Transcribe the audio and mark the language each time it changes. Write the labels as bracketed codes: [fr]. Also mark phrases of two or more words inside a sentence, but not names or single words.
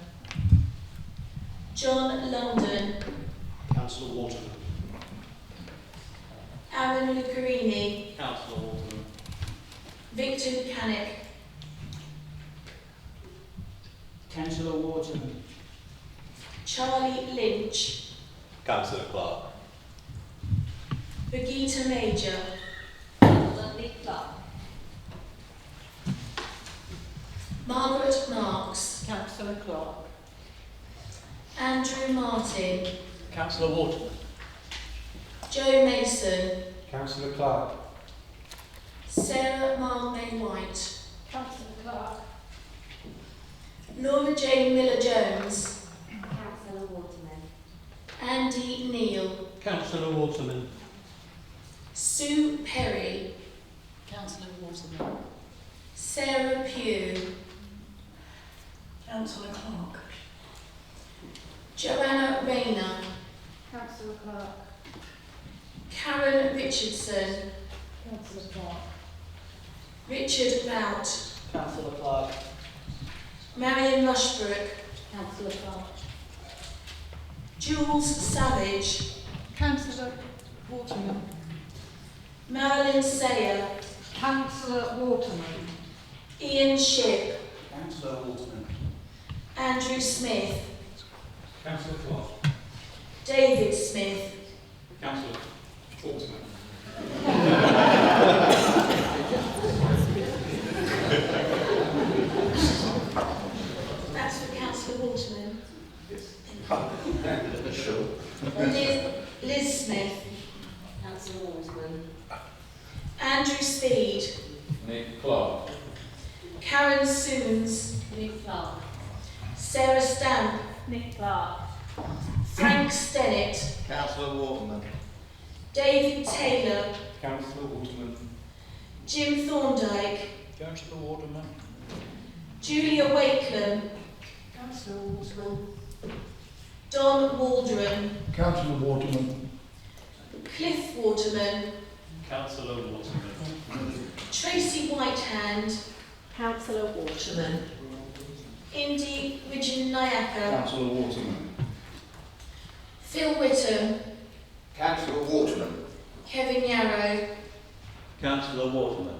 [en] John London, Councillor Waterman. Aaron Lucarini, Councillor Waterman. Victor Buchanan, Councillor Waterman. Charlie Lynch, Councillor Clark. Brigitte Major, Councillor Nick Clark. Margaret Marks, Councillor Clark. Andrew Martin, Councillor Waterman. Joe Mason, Councillor Clark. Sarah Marmain White, Councillor Clark. Laura Jane Miller-Jones, Councillor Waterman. Andy Neal, Councillor Waterman. Sue Perry, Councillor Waterman. Sarah Pugh, Councillor Clark. Joanna Rayner, Councillor Clark. Karen Richardson, Councillor Clark. Richard Bout, Councillor Clark. Marion Rushbrook, Councillor Clark. Jules Savage, Councillor Waterman. Marilyn Sayer, Councillor Waterman. Ian Shipp, Councillor Waterman. Andrew Smith, Councillor Clark. David Smith, Councillor Waterman. that's for Councillor Waterman. Sure. Liz Smith, Councillor Waterman. Andrew Speed, Nick Clark. Karen Soons, Nick Clark. Sarah Stamp, Nick Clark. Frank Stennett, Councillor Waterman. David Taylor, Councillor Waterman. Jim Thorndike, Councillor Waterman. Julia Wakelam, Councillor Waterman. Don Waldron, Councillor Waterman. Cliff Waterman, Councillor Waterman. Tracy Whitehand, Councillor Waterman. Indy Wijanayaka, Councillor Waterman. Phil Whittam, Councillor Waterman. Kevin Yarrow. Councillor Waterman.